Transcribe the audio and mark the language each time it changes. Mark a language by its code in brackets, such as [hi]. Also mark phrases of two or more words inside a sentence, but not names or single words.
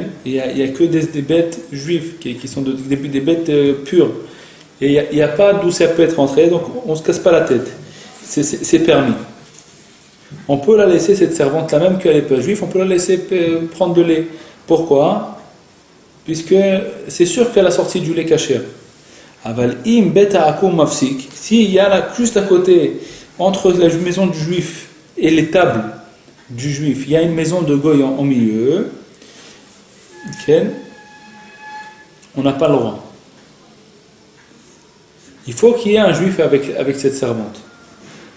[fr] Il n'y a que des bêtes juives qui sont des bêtes pures, et il n'y a pas d'où ça peut être rentré, donc on ne se casse pas la tête, c'est permis. On peut la laisser, cette servante-là, même qu'elle n'est pas juive, on peut la laisser prendre de lait. Pourquoi? Puisque c'est sûr qu'elle a sorti du lait kasher. [he] אבל אם בית עכו"ם מפסיק, [fr] s'il y a là, juste à côté, entre la maison du juif et les tables du juif, il y a une maison de goy en milieu, okay, on n'a pas le droit. Il faut qu'il y ait un juif avec cette servante.